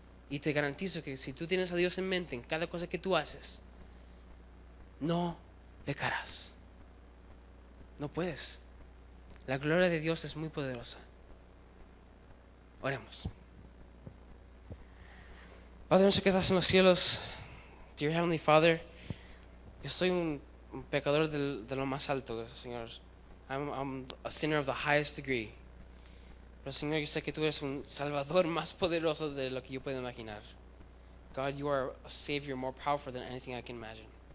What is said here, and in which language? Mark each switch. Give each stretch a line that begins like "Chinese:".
Spanish: Y te garantizo que si tú tienes a Dios en mente en cada cosa que tú haces, no pecarás. No puedes. La gloria de Dios es muy poderosa. Oremos. Padre nuestro que estás en los cielos,
English: dear Heavenly Father,
Spanish: yo soy un pecador de lo más alto, Señor.
English: I'm a sinner of the highest degree.
Spanish: Pero Señor, yo sé que tú eres un salvador más poderoso de lo que yo puedo imaginar.
English: God, you are a savior more powerful than anything I can imagine.